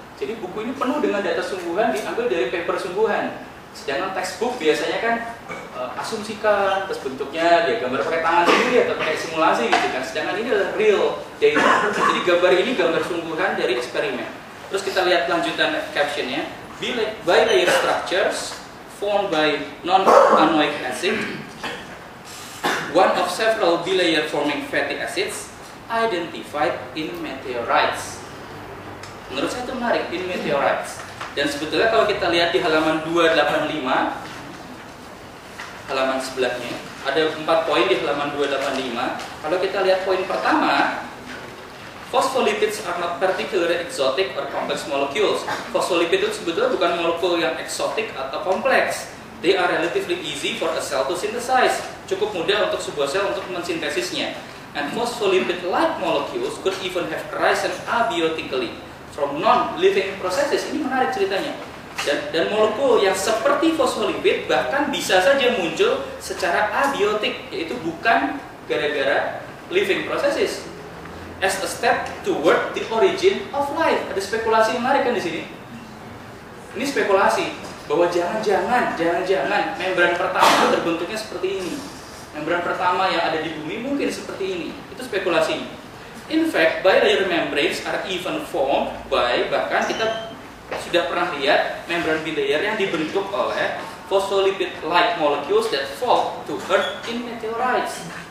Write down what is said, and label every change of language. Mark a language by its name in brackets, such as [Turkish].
[Indonesian] Jadi buku ini penuh dengan data sungguhan, diambil dari paper sungguhan. Sedangkan textbook biasanya kan asumsikan, terus bentuknya dia gambar pakai tangan sendiri atau pakai simulasi gitu kan. Sedangkan ini adalah real data. Jadi gambar ini gambar sungguhan dari eksperimen. Terus kita lihat lanjutan captionnya. [English] Bilayer structures formed by non-anoic acid. One of several bilayer forming fatty acids. Identified in meteorites. [Indonesian] Menurut saya itu menarik, [English] in meteorites. [Indonesian] Dan sebetulnya kalau kita lihat di halaman 285, halaman sebelahnya. Ada 4 poin di halaman 285. Kalau kita lihat poin pertama, [English] phospholipids are not particularly exotic or complex molecules. [Indonesian] Phospholipid itu sebetulnya bukan molekul yang eksotik atau kompleks. [English] They are relatively easy for a cell to synthesize. [Indonesian] Cukup mudah untuk sebuah sel untuk mensintesisnya. [English] And phospholipid-like molecules could even have arisen abiotically from non-living processes. [Indonesian] Ini menarik ceritanya. Dan molekul yang seperti fosfolipid bahkan bisa saja muncul secara abiotik, yaitu bukan gara-gara [English] living processes. As a step toward the origin of life. [Indonesian] Ada spekulasi menarik kan di sini? Ini spekulasi bahwa jangan-jangan membran pertama terbentuknya seperti ini. Membran pertama yang ada di bumi mungkin seperti ini. Itu spekulasi. [English] In fact, bilayer membranes are even formed by, [Indonesian] bahkan kita sudah pernah lihat membran bilayer yang dibentuk oleh [English] phospholipid-like molecules that fall to earth in meteorites.